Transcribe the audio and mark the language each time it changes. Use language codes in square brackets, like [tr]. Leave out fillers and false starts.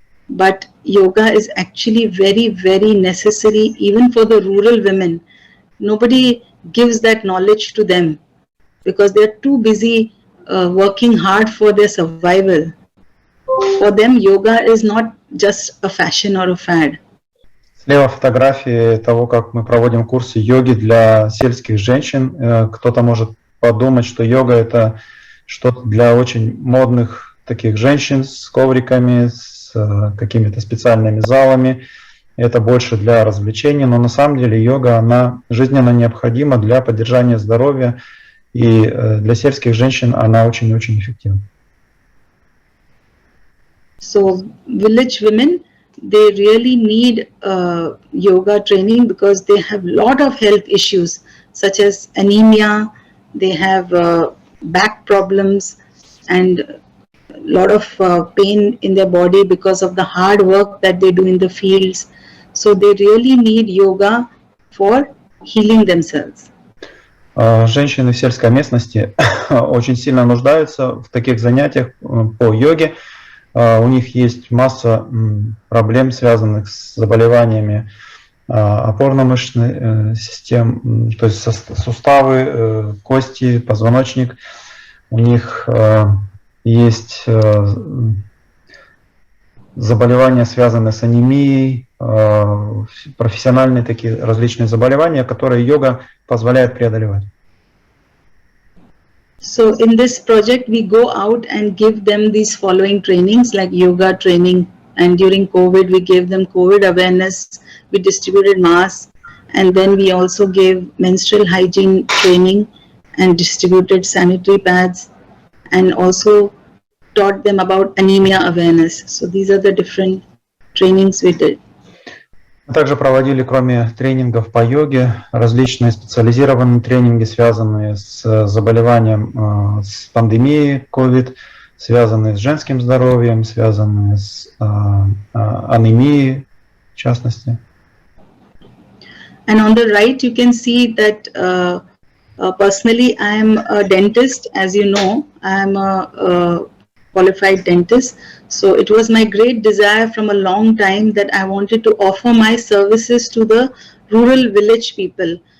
[en] But yoga is actually very, very necessary even for the rural women. Nobody gives that knowledge to them because they're too busy working hard for their survival. For them, yoga is not just a fashion or a fad. [ru] Слева фотографии того, как мы проводим курсы йоги для сельских женщин. Кто-то может подумать, что йога – это что-то для очень модных таких женщин с ковриками, с какими-то специальными залами. Это больше для развлечений, но на самом деле йога, она жизненно необходима для поддержания здоровья, и для сельских женщин она очень-очень эффективна. [en] So village women, they really need yoga training because they have a lot of health issues such as anemia, they have back problems and a lot of pain in their body because of the hard work that they do in the fields. So they really need yoga for healing themselves. [ru] Женщины в сельской местности очень сильно нуждаются в таких занятиях по йоге. У них есть масса проблем, связанных с заболеваниями опорно-мышечной системы, то есть суставы, кости, позвоночник. У них есть заболевания, связанные с анемией, профессиональные такие различные заболевания, которые йога позволяет преодолевать. [en] So in this project, we go out and give them these following trainings like yoga training, and during COVID, we gave them COVID awareness, we distributed masks, and then we also gave menstrual hygiene training and distributed sanitary pads, and also taught them about anemia awareness. So these are the different trainings we did. [ru] Мы также проводили, кроме тренингов по йоге, различные специализированные тренинги, связанные с заболеванием, с пандемией COVID, связанные с женским здоровьем, связанные с анемией, в частности. [en] And on the right, you can see that personally, I am a dentist. As you know, I am a qualified dentist. So it was my great desire from a long time that I wanted to offer my services to the rural village people.